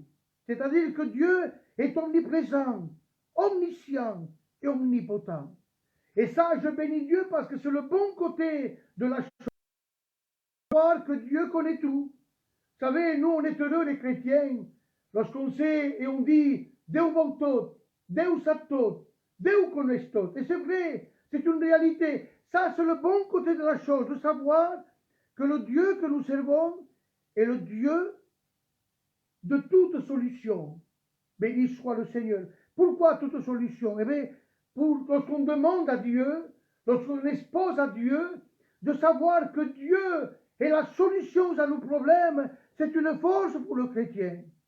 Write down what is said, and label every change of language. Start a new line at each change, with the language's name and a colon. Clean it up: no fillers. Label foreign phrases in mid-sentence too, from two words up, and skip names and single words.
French: C'est-à-dire que Dieu est omniprésent, omniscient et omnipotent. Et ça, je bénis Dieu parce que c'est le bon côté de la chose. Savoir que Dieu connaît tout. Vous savez, nous, on est heureux, les chrétiens, lorsqu'on sait et on dit
Catalan: Déu vau tot, Déu sap tot, Déu connaît tot.
French: Et c'est vrai, c'est une réalité. Ça, c'est le bon côté de la chose, de savoir que le Dieu que nous servons est le Dieu de toute solution. Béni soit le Seigneur. Pourquoi toute solution? Eh bien, lorsqu'on demande à Dieu, lorsqu'on expose à Dieu, de savoir que Dieu est la solution à nos problèmes, c'est une force pour le chrétien.